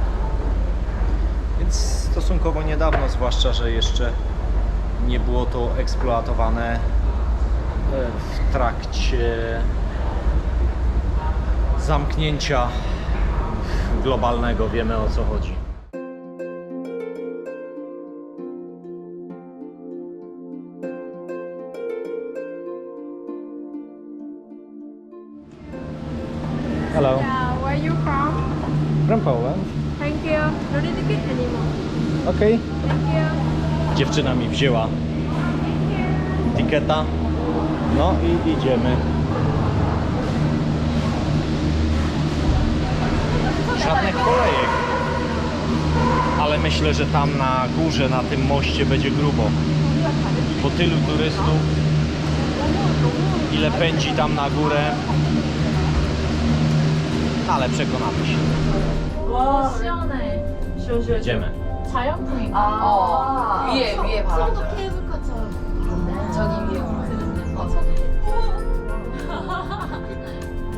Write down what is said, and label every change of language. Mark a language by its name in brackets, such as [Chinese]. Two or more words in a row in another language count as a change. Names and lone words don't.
[Polish] Więc stosunkowo niedawno, zwłaszcza, że jeszcze nie było to eksploatowane w trakcie zamknięcia globalnego. Wiemy, o co chodzi. [English] Hello, Yeah, where are you from? from Poland. Thank you. No need to get anymore. Okay. Thank you. [Polish] Dziewczyna mi wzięła etykieta. No i idziemy. Żadnych kolejek. Ale myślę, że tam na górze, na tym moście będzie grubo. Po tylu turystów, ile pędzi tam na górę. Ale przekonamy się. [Korean] 와, 시원해. 시원시원. [Polish] Idziemy. [Korean] 자연풍인가? 위에 바람 져요. 케이블카처럼. 저기 위에 오면.